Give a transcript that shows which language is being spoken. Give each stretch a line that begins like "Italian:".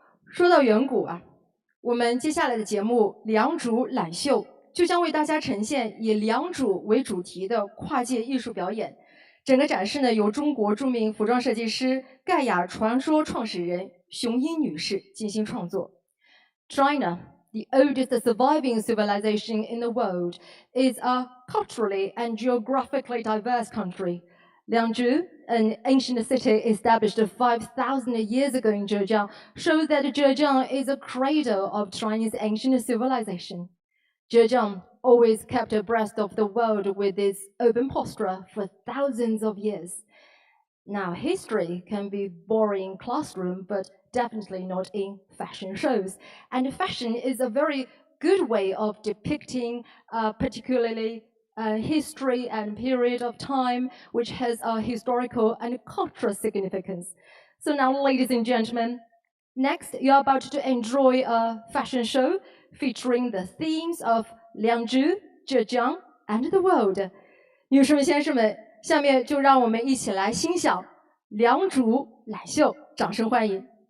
Chinese: 说到远古啊，我们接下来的节目《良渚揽秀》就将为大家呈现以良渚为主题的跨界艺术表演。整个展示呢，由中国著名服装设计师、盖亚传说创始人熊英女士精心创作。
English: China, the oldest surviving civilization in the world, is a culturally and geographically diverse country. Liangzhu, an ancient city established 5,000 years ago in Zhejiang, shows that Zhejiang is a cradle of Chinese ancient civilization. Zhejiang always kept abreast of the world with its open posture for thousands of years. Now, history can be boring in classroom, but definitely not in fashion shows. And fashion is a very good way of depicting particularly history and period of time, which has a historical and cultural significance. So now, ladies and gentlemen, next, you're about to enjoy a fashion show featuring the themes of Liangzhu, Zhejiang, and the world.
Chinese: 女士们、先生们，下面就让我们一起来欣赏良渚揽秀，掌声欢迎。